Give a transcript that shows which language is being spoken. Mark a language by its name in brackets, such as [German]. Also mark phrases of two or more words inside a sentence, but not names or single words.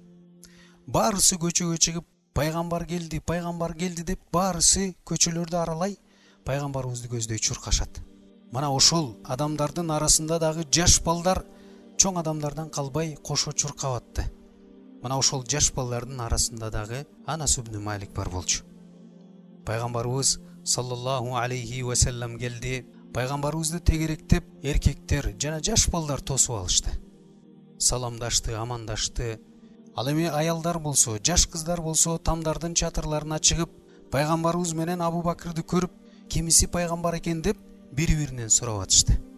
[Kyrgyz] Баарысы көчөгө чыгып, пайгамбар келди деп баарысы көчөлөрдү аралай пайгамбарыбызды көздөй чуркашат. Мына ошол адамдардын арасында дагы жаш балдар чоң адамдардан калбай кошо чуркап атты. Мына ошол жаш балдардын арасында дагы Анас ибн Малик бар болчу. Пайгамбарыбыз [Arabic] صلى الله عليه وسلم [Kyrgyz] келди. Пайгамбарыбызды тегеректеп эркектер жана жаш балдар тосуп алышты. Саламдашты, амандашты. Ал эми аялдар болсо, жаш кыздар болсо тамдардын чатырларына чыгып, пайгамбарыбыз менен Абу Бакырды көрүп, кимиси пайгамбар экен деп бири-биринен сурап атышты.